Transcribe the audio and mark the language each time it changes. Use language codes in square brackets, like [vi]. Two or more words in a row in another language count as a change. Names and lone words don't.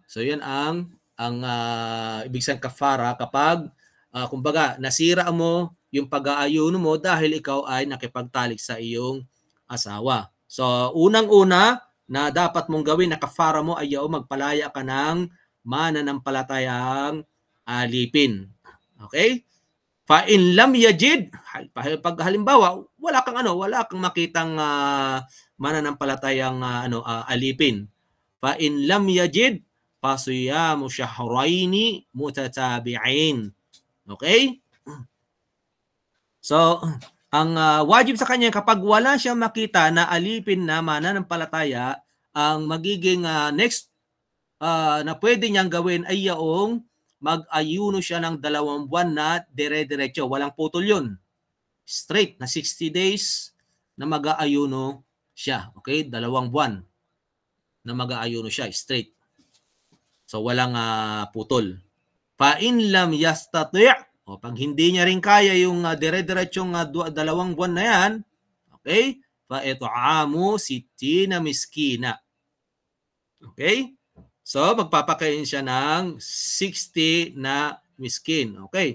[tl] So, yan ang ibig sabihin kafara kapag kumbaga nasira mo yung pag-aayuno mo dahil ikaw ay nakipagtalik sa iyong asawa. So, unang-una na dapat mong gawin na kafara mo ay magpalaya ka ng mananampalatayang alipin. [ar] Okay? فإن لم يجد, [tl] pag halimbawa wala kang makitang mananampalatayang alipin. [ar] فإن لم يجد فصيام شهرين متتابعين. [tl] Okay? So, ang wajib sa kanya kapag wala siyang makita na alipin na mananampalataya, ang magiging next na pwede niyang gawin ay yung mag-ayuno siya ng 2 buwan na dire-diretso. Walang putol yun. Straight na 60 days na mag-aayuno siya. Okay? 2 buwan na mag-aayuno siya. Straight. So, walang putol. [ar] فإن لم يستطع', [tl] pag hindi niya rin kaya yung dire-diretsong 2 buwan na yan, okay? [ar] فإطعام 60 مسكينا. Okay? [tl] So, magpapakain siya ng 60 na miskin. Okay?